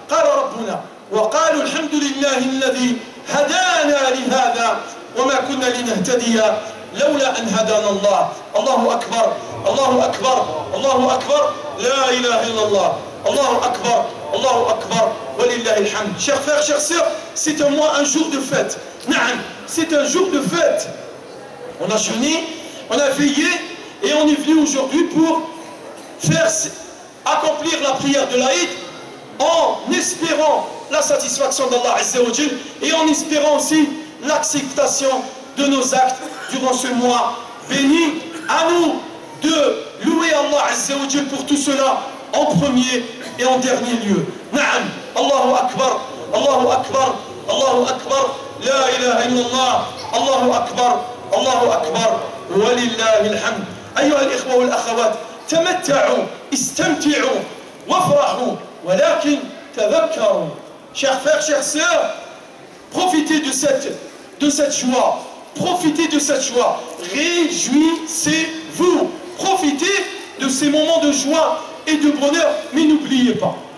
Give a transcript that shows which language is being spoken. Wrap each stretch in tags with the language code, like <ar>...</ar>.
<ar>قال ربنا وقالوا الحمد لله الذي هدانا لهذا وما كنا لنهتدي لولا أن هدانا الله. الله أكبر الله أكبر الله أكبر لا إله إلا الله. الله أكبر الله أكبر ولله الحمد.</ar> <fr>Chers frères, chères sœurs, c'est un mois, un jour de fête. Naam, c'est un jour de fête. On a jeûné, on a veillé et on est venu aujourd'hui pour faire accomplir la prière de l'Aïd en espérant la satisfaction d'Allah Azza wa Jal et en espérant aussi l'acceptation de nos actes durant ce mois béni. À nous de louer Allah Azza wa Jal pour tout cela en premier et en dernier lieu.</fr> <ar>Naam, Allahu Akbar, Allahu Akbar, Allahu Akbar, la ilaha illallah, Allahu Akbar, Allahu Akbar, walillahi alhamd. أيها الإخوة والأخوات، تمتعوا استمتعوا وافرحوا ولكن تذكروا.</ar> <fr>Chers frères, chères sœurs, profitez de cette joie, profitez de cette joie, réjouissez-vous, profitez de ces moments de joie et de bonheur, mais n'oubliez pas.</fr>